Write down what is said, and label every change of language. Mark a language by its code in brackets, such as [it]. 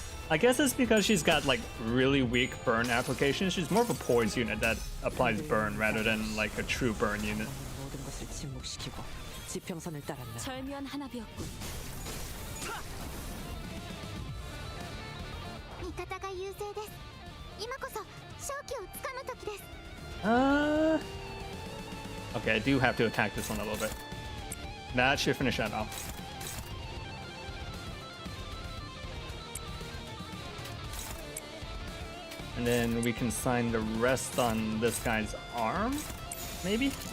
[en] I guess it's because she's got like really weak burn applications. She's more of a poise unit that applies burn rather than like a true burn unit. [ko] 모든 것을 침묵시키고 지평선을 따랐나. 절묘한 하나비였군. [ja] 味方が優勢です。今こそ勝機をつかむ時です。 [en] Okay, I do have to attack this one a little bit. That should finish that off. And then we can sign the rest on this guy's arm, maybe?